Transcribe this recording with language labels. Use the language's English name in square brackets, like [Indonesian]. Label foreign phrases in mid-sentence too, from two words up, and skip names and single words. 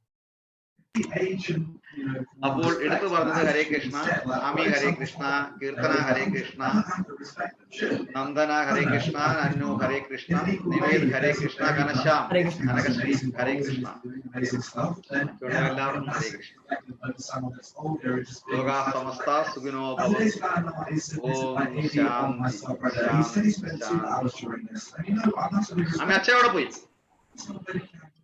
[Malayalam] അപ്പോൾ എടുത്തു പറഞ്ഞത് [Sanskrit] ഹരേ കൃഷ്ണ, [Malayalam] സ്വാമി [Sanskrit] ഹരേ കൃഷ്ണ, [Malayalam] കീർത്തന [Sanskrit] ഹരേ കൃഷ്ണ, [Malayalam] നന്ദന [Sanskrit] ഹരേ കൃഷ്ണ, [Malayalam] അന്നു [Sanskrit] ഹരേ കൃഷ്ണ, [Malayalam] നിവേദ് [Sanskrit] ഹരേ കൃഷ്ണ, [Malayalam] ഘനശ്യാം കനകശ്രീ [Sanskrit] ഹരേ കൃഷ്ണ. [Malayalam] എല്ലാവർക്കും [Sanskrit] ഹരേ കൃഷ്ണ. ലോകാ സമസ്ത സുഖിനോ ഭവന്തു. ഓം ശാന്തി ശാന്തി ശാന്തി. [Malayalam] അമ്മ അച്ഛനോടെ പോയി.